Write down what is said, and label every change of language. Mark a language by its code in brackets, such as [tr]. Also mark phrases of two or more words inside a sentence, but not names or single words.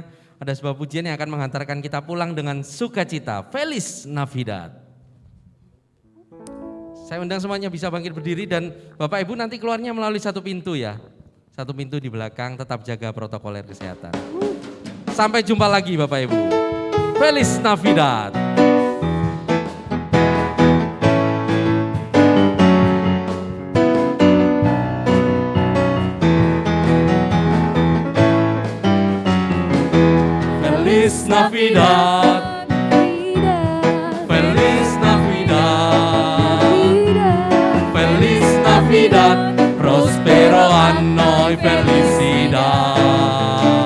[id] Ada sebuah pujian yang akan menghantarkan kita pulang dengan sukacita. [es] Feliz Navidad. [id] Saya undang semuanya bisa bangkit berdiri dan Bapak Ibu nanti keluarnya melalui satu pintu ya. Satu pintu di belakang, tetap jaga protokoler kesehatan. Sampai jumpa lagi Bapak Ibu. [es] Feliz Navidad. Feliz Navidad, Feliz Navidad, Feliz Navidad, prospero anno y felicidad.